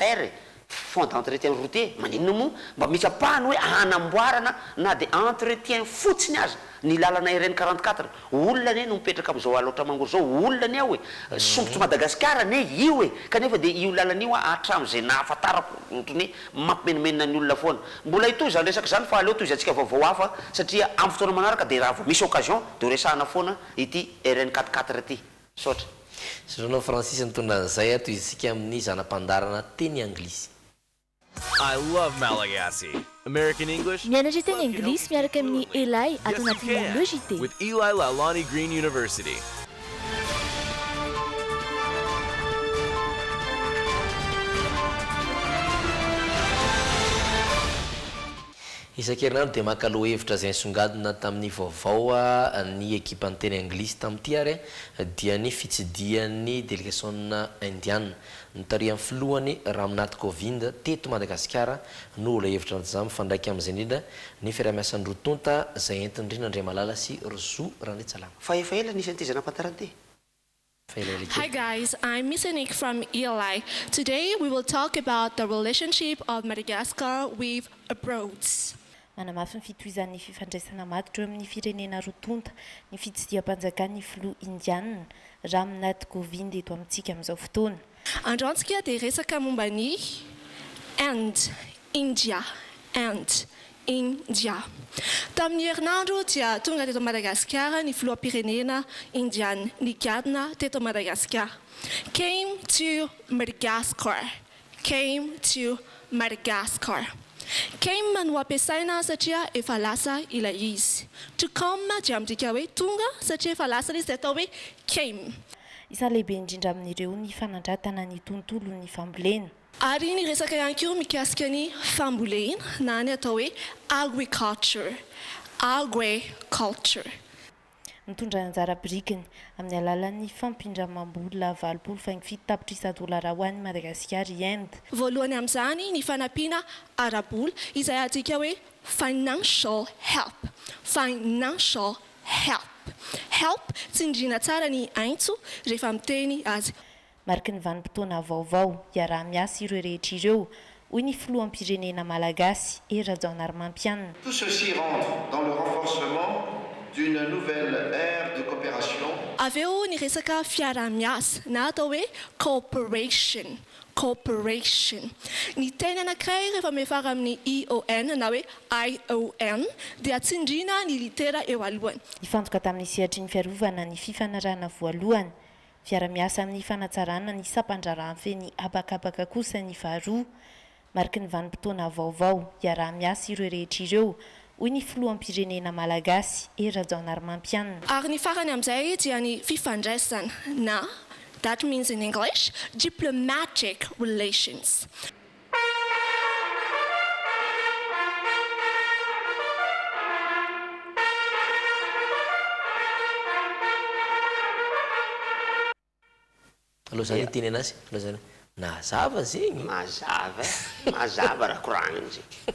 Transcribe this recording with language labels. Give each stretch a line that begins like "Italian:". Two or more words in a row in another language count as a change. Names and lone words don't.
Malagasy: hoe fer
French: fond d'entretien routier
Malagasy: maninona moa mba misy apahany hoe anamboarana na de entretien fotsiny azy ny lalana RN 44 olona ne no mipetraka am'izao aloatra mangoro zao olona ny ao hoe sombotry Madagasikara ne io e kanefa de io lalana io atram'izay nahafantarako ohatrany mampimenimena ny olona foana mbola itoy zany resaka zany fa aleo toy izy antsika vaovao hafa satria amin'ny fotoana manaraka de raha vao misy occasion de resahana foana ity RN 44 ity sotra Sono Francis mitondra an'izay toy isika amin'ny zanam-pandarana teny anglisy.
English: I love Malagasy. American English?
Malagasy: Mianatra teny anglisy miaraka amin'ny Eli ato anatin'ny le Jite.
English: With Eli Lalani Green University.
Malagasy: Isan-kerinandro dia makaloha hevitra izay nisongadina tamin'ny vaovao ny ekipa ny teny anglisy tamin'ity ary dia ny fitsidian'ny
French: délégation indienne
Malagasy: nitarihan'ny filohany Ramnath Kovind teto Madagasikara no ola hevitra izany mifandraika amin'izay indrindra ny fiarah-miasan'ny rotonta izay entindrina Andray Malala sy Rozo Randritsalama. Fa efa ela nisy an'ity zana-pantarany
English: Hi guys, I'm Miss Anik from Eli. Today we will talk about the relationship of Madagascar with abroad.
Malagasy: Manamafy ny fitohizan'ny fifandraisana matotra eo amin'ny firenena rotonta ny fitsidiam-panjakan'ny filoha indianina Ramnath Kovind eto amintsika amin'izao fotoana. Androntsika dia resaka momba ny India. Tamin'ny herinandro dia tonga teto Madagasikara ny filoham-pirenena indiana nigadina teto Madagasikara.
English: Came to Madagascar.
Malagasy: Came no ampiasaina satria efa lasa ilay izy. To come dia midika hoe tonga satria efa lasa izy dia atao hoe came. Isan'ny lehibe indrindra amin'ireo ny fanandratana ny tontolo ny fambolena. Ary ny resaka ihany koa mikasika ny fambolena na ny atao hoe agriculture. Mitondra anjara birikiny amin'ny alalan'ny fampindramam-bola 27 tapitrisa dolara ho an'ny Madagasikara Inde. Voalohany amin'izany ny fanampiana ara-bola izay adika hoe
English: financial help.
Malagasy: Help tsindriana tsara ny aintso rehefa miteny azy. Mariky ny vanim-potoana vaovao iaraha-miasa ireo rehetra ireo hoy ny filoham-pirenena malagasy Rajaonarmampianina.
French: Tout ceci rentre dans le renforcement d'une nouvelle ère de coopération.
Malagasy: Avy eo ny resaka fiaraha-miasa na atao hoe cooperation. Ny teny anankiray rehefa mifara amin'ny ION na hoe ION dia tsindriana ny litera eo alohany. Nifantoka tamin'ny sehatry ny fiarovana ny fifanarahana voalohany. Fiara-miasa amin'ny fanatsarana ny sampandrarahany feny abakabaka kosa ny faharoa. Mariky ny vanim-potoana vaovao iaraha-miasa ireo rehetra ireo hoy ny filoham-pirenena malagasy Rajaonarmampianina. Ary ny farany amin'izay dia ny fifandraisana na
English: that means in English diplomatic relations.
Malagasy: Alohan'izany teny anazy, alohan'izany mazava zegny. Mazava raha koragniny zegny.